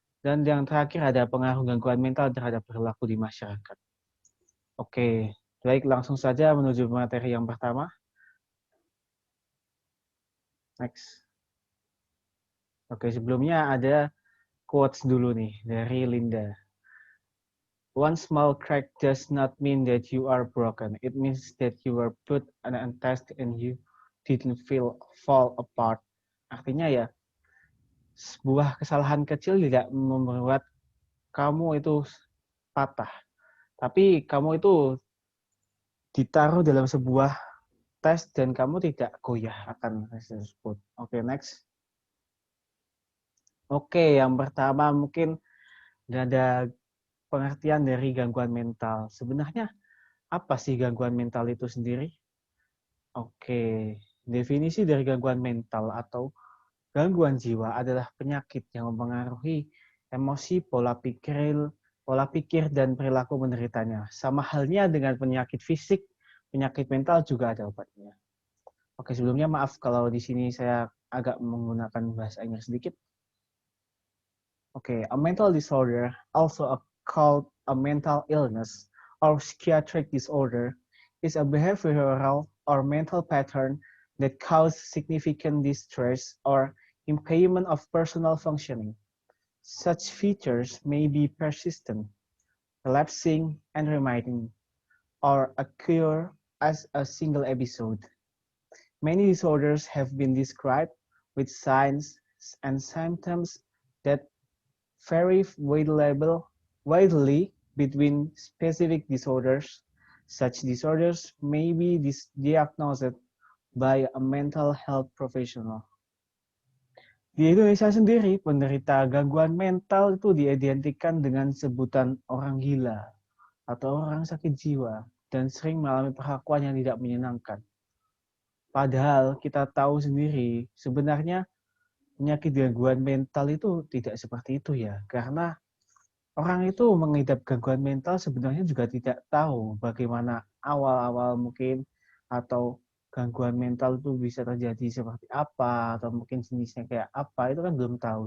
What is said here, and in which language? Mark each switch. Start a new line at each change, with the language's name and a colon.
Indonesian: Dan yang terakhir ada pengaruh gangguan mental terhadap perilaku di masyarakat. Oke, baik, langsung saja menuju materi yang pertama. Next. Oke, sebelumnya ada quotes dulu nih dari Linda.
English: One small crack does not mean that you are broken. It means that you were put on a test and you didn't fall apart.
Indonesian: Artinya ya, sebuah kesalahan kecil tidak membuat kamu itu patah. Tapi kamu itu ditaruh dalam sebuah tes dan kamu tidak goyah akan tes tersebut. Oke, next. Oke, yang pertama mungkin ada pengertian dari gangguan mental. Sebenarnya apa sih gangguan mental itu sendiri? Oke, definisi dari gangguan mental atau gangguan jiwa adalah penyakit yang mempengaruhi emosi, pola pikir dan perilaku penderitanya. Sama halnya dengan penyakit fisik, penyakit mental juga ada obatnya. Oke, sebelumnya maaf kalau di sini saya agak menggunakan bahasa Inggris sedikit.
English: Oke, a mental disorder, also called a mental illness or psychiatric disorder, is a behavioral or mental pattern that causes significant distress or impairment of personal functioning. Such features may be persistent, relapsing, and remitting, or occur as a single episode. Many disorders have been described with signs and symptoms that vary widely between specific disorders. Such disorders may be diagnosed by a mental health professional.
Indonesian: Di Indonesia sendiri, penderita gangguan mental itu diidentikan dengan sebutan orang gila atau orang sakit jiwa dan sering mengalami perlakuan yang tidak menyenangkan. Padahal kita tahu sendiri, sebenarnya penyakit gangguan mental itu tidak seperti itu ya, karena orang itu mengidap gangguan mental sebenarnya juga tidak tahu bagaimana awal-awal mungkin atau gangguan mental itu bisa terjadi seperti apa atau mungkin jenisnya kayak apa, itu kan belum tahu.